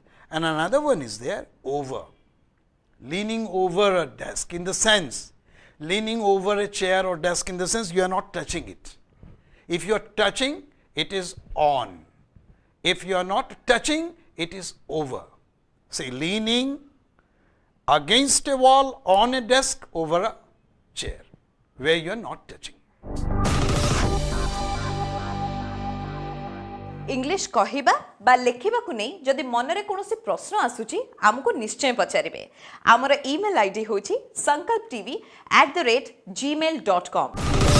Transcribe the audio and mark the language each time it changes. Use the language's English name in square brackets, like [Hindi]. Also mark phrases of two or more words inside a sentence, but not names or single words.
[English] And another one is there, over. Leaning over a desk, in the sense, leaning over a chair or desk, in the sense you are not touching it. If you are touching, it is on. If you are not touching, it is over. Say, leaning against a wall, on a desk, over a chair, where you are not touching. [Odia] ଇଂଲିଶ କହବା ବା ଲେଖିବା କୁ ନହିଁ ଯଦି ମନରେ କୌଣସି ପ୍ରଶ୍ନ ଆସୁଛି ଆମକୁ ନିଶ୍ଚୟ ପଚାରିବେ। ଆମର [English] email ID [Odia] ହେଉଛି sankalptv@gmail.com।